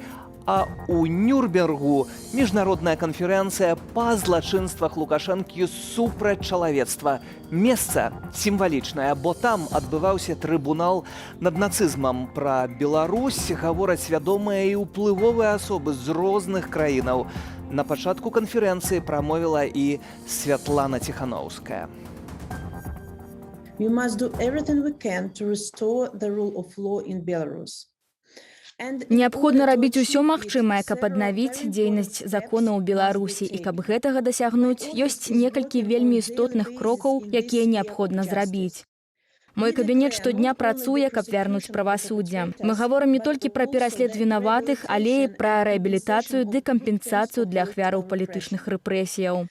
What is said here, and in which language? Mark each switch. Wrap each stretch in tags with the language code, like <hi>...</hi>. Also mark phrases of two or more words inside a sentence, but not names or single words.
<be>А у Нюрнбергу міжнародная канферэнцыя па злачынствах Лукашэнкі супраць чалавецтва. Месца сімвалічнае, бо там адбываўся трыбунал над нацызмам. Пра Беларусь гавораць вядомыя і ўплывовыя асобы з розных краінаў. На пачатку канферэнцыі прамовіла і Святлана Ціханаўская.</be> <en>We must do everything we can to restore the rule of law in Belarus.</en> <be>Неабходна рабіць усё магчымае, каб аднавіць дзейнасць закона ў Беларусі, і каб гэтага дасягнуць, ёсць некалькі вельмі істотных крокаў, якія неабходна зрабіць. Мой кабінет штодня працуе, каб вярнуць правасуддзе. Мы гаворым не толькі пра пераслед вінаватых, але і пра рэабілітацыю ды кампенсацыю для ахвяраў палітычных рэпрэсіяў.</be>